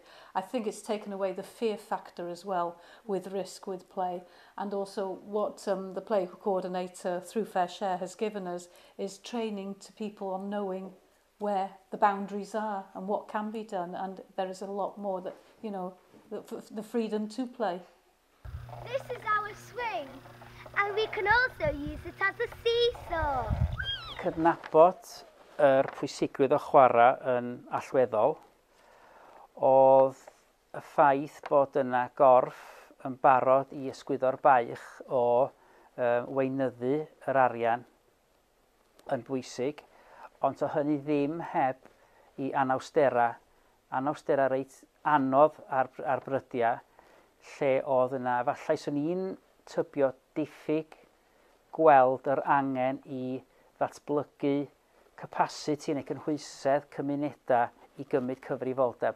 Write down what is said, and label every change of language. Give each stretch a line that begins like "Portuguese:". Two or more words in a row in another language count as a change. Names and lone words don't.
English: I think it's taken away the fear factor as well with risk, with play, and also what the play coordinator through Fair Share has given us is training to people on knowing where the boundaries are and what can be done, and there is a lot more that, you know, the freedom to play. This is our swing, and we can also use it as a seesaw.
Welsh: Cydnabod pwysigrwydd o chwarae yn allweddol oedd y ffaith bod yna gorff yn barod I ysgwyddo'r baich o weinyddu yr arian yn bwysig, ond o hynny ddim heb I anawstera reit anodd ar brydia, lle oedd yna, efallai swn i'n tybio diffyg gweld yr angen I ddatblygu capacity neu cynhwysedd cymunedau I gymryd cyfrifoldeb.